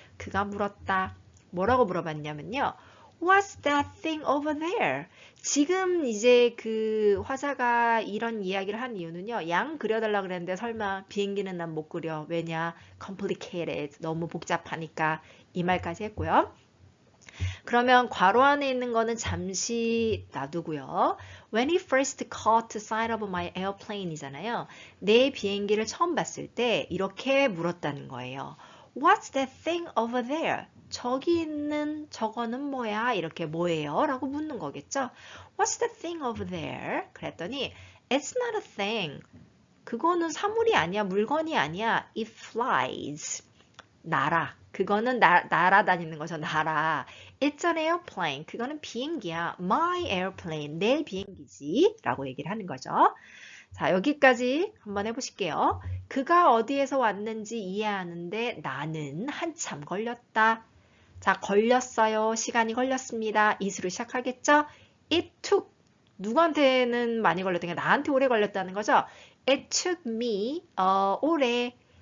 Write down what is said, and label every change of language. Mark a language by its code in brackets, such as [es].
[ko] 그가 물었다. 뭐라고 물어봤냐면요. [en] What's that thing over there? [ko] 지금 이제 그 화자가 이런 이야기를 한 이유는요. 양 그려달라 그랬는데 설마 비행기는 난 못 그려. 왜냐? complicated. 너무 복잡하니까 이 말까지 했고요. 그러면 괄호 안에 있는 거는 잠시 놔두고요. [en] When he first caught sight of my airplane [ko] 이잖아요. 내 비행기를 처음 봤을 때 이렇게 물었다는 거예요. [en] What's that thing over there? [ko] 저기 있는 저거는 뭐야? 이렇게 뭐예요? 라고 묻는 거겠죠. [en] What's that thing over there? [ko] 그랬더니 [en] It's not a thing. [ko] 그거는 사물이 아니야. 물건이 아니야. [en] It flies. [ko] 날아. 그거는 날아다니는 거죠. 날아. [en] It's an airplane. [ko] 그거는 비행기야. [en] My airplane. [ko] 내 비행기지. 라고 얘기를 하는 거죠. 자, 여기까지 한번 해보실게요. 그가 어디에서 왔는지 이해하는데 나는 한참 걸렸다. 자, 걸렸어요. 시간이 걸렸습니다. it으로 시작하겠죠? [en] It took. [ko] 누구한테는 많이 걸렸던 게 나한테 오래 걸렸다는 거죠. [en] It took me 오래.